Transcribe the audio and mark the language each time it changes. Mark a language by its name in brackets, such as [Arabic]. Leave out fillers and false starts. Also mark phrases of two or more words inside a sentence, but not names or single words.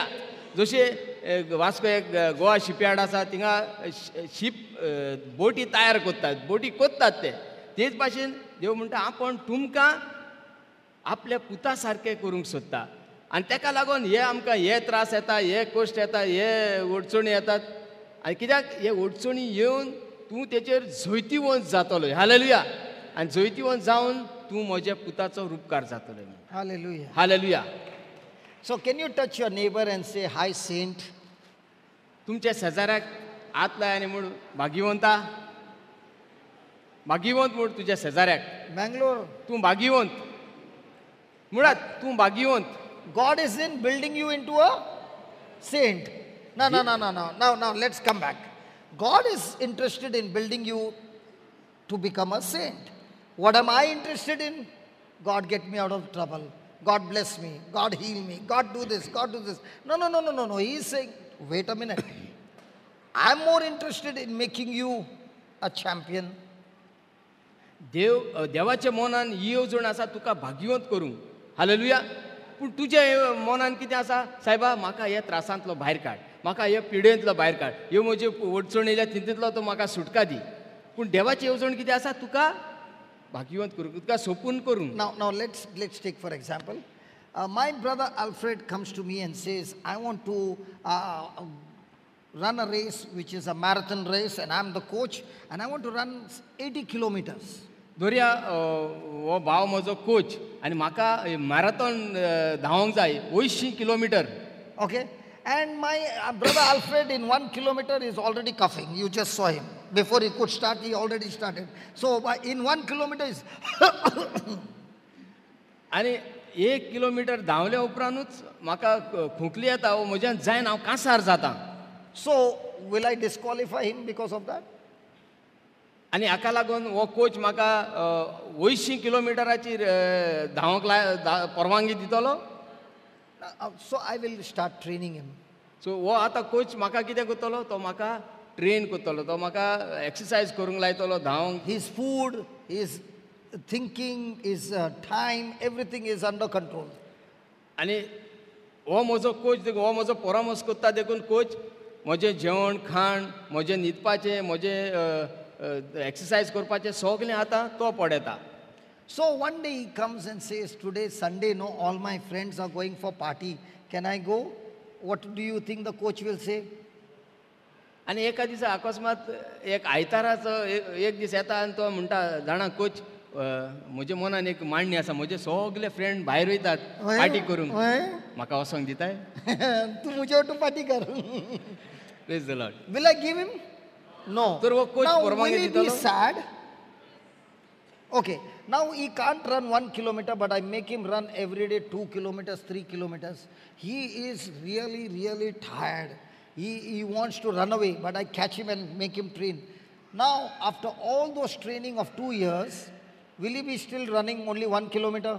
[Konkani] जशें वास्को एक गोवा शिपयार्ड आसा, थिंगा शीप बोटी तयार कोत्तात, बोटी कोत्तात तेच भाशेन देव म्हणटा आपण तुमकां आपल्या पुता सारकें करूंक सोदता. आनी ताका लागून हे आमकां हे त्रास येता, हे कश्ट येता, हे अडचणी येतात. आनी कित्याक हे अडचणी येवन तूं तेचेर जैतिवंत जातलो. हालेलुया. आनी जैतिवंत जावन तूं म्हज्या पुताचो उपकार जातलो. [English] Hallelujah. [Konkani] हालेलुया. [English] So, can you touch your neighbor and say, Hi, Saint? [Konkani] तुमच्या शेजाऱ्याक हात लाय आनी म्हूण भाग्यवंता, भाग्यवंत म्हूण तुज्या शेजाऱ्याक. Bangalore, तूं भाग्यवंत. मुळात तूं भाग्यवंत. [English] God isn't building you into a saint. No. Now, let's come back. God is interested in building you to become a saint. What am I interested in? God, get me out of trouble. God bless me. God heal me. God do this. God do this. No. He is saying, wait a minute. I'm more interested in making you a champion. [Konkani] देवाच्या मनान ही येवजण आसा तुका भाग्यवंत करूंक. हालेलुया. पूण तुज्या मनान कितें आसा? सायबा म्हाका हे त्रासांतलो भायर काड, म्हाका हे पिडेंतलो भायर काड, ह्यो म्हजे अडचणी येयल्या तितूंतलो तो म्हाका सुटका दी. पूण देवाची येवजण कितें आसा? तुका भाग्यवंत करूंक, तुका सोपून करूंक. [English] Now let's take for example. My brother Alfred comes to me and says, I want to run a race which is a marathon race, and I'm the coach, and I want to run 80 kilometers. [Konkani] दोरया हो भाव म्हजो कोच आनी म्हाका मॅरेथॉन धांवंक जाय 80 किलोमीटर. [English] Okay? And my brother Alfred in 1 kilometer is already coughing. You just saw him. Before he could start, he already started. So in 1 kilometer is [Konkani] आनी 1 किलोमीटर धांवल्या उपरांतूच म्हाका खोंकली येता, म्हज्यान जायन हांव कांसार जाता. [English] So will I disqualify him because of that? [Konkani] आनी हाका लागून हो कोच म्हाका 80 किलोमिटराची धांवंक परवानगी दितलो. [English] So I will start training him. [Konkani] सो हो आतां कोच म्हाका कितें करतलो? तो म्हाका ट्रेन करतलो, तो म्हाका एक्सरसायज करूंक लायतलो, धांवंक. [English] His food, his thinking, his time, everything is under control. [Konkani] आनी हो म्हजो कोच देखून, हो म्हजो परामर्श करता देखून कोच म्हजें जेवण खाण, म्हजें न्हिदपाचें, म्हजें एक्सरसायज करपाचें सगलें आतां तो पळयता. [English] So one day he comes and says, today is Sunday, no, all my friends are going for party. Can I go? What do you think the coach will say? [Konkani] आनी एका दिसा अकस्मात एक आयताराचो एक दीस येता आनी तो म्हणटा, जाणा कोच, म्हज्या मनान एक मांडणी आसा, म्हजे सगळे फ्रेंड भायर वयतात पार्टी करूंक, म्हाका वसोंक दिताय? [Hindi] तू मुझे वाटून पार्टी कर. [English] Praise the Lord. Will I give him? No. [Konkani] तर वो कोच [English] Now will [Konkani] परवानगी [English] he be [Konkani] दितलो? [English] sad? Okay. Now he can't run 1 kilometer, but I make him run every day 2 kilometers, 3 kilometers. He is really tired. He wants to run away, but I catch him and make him train. Now, after all those training of 2 years, will he be still running only 1 kilometer?